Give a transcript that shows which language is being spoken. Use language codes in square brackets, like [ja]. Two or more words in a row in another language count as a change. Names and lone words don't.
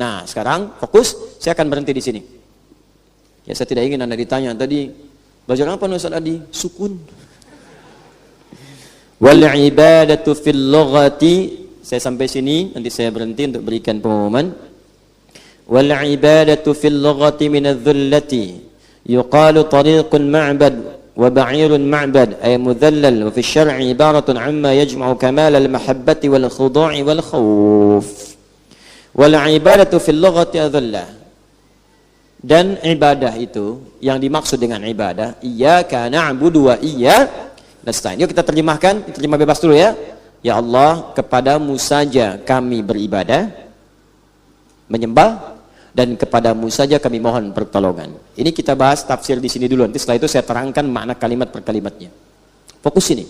[id] Nah, sekarang fokus, saya akan berhenti di sini. Ya, saya tidak ingin Anda ditanya tadi, belajar apa Ustaz Adi? Sukun. [ar] والعبادة في اللغة, [id] saya sampai sini, nanti saya berhenti untuk berikan pengumuman. [ar] والعبادة في اللغة من الذلة يقال طريق معبد وبعير معبد أي مذلل, وفي الشرع عبارة عما يجمع كمال المحبة والخضوع والخوف. والعبادة في اللغة الذلة. [id] Dan ibadah itu yang dimaksud dengan ibadah, [ar] إياك نعبد وإياك نستعين. [id] Yuk kita terjemahkan, terjemah bebas dulu ya. Ya Allah, kepadamu saja kami beribadah, menyembah, dan kepadamu saja kami mohon pertolongan. Ini kita bahas tafsir di sini dulu. Nanti setelah itu saya terangkan makna kalimat per kalimatnya. Fokus ini.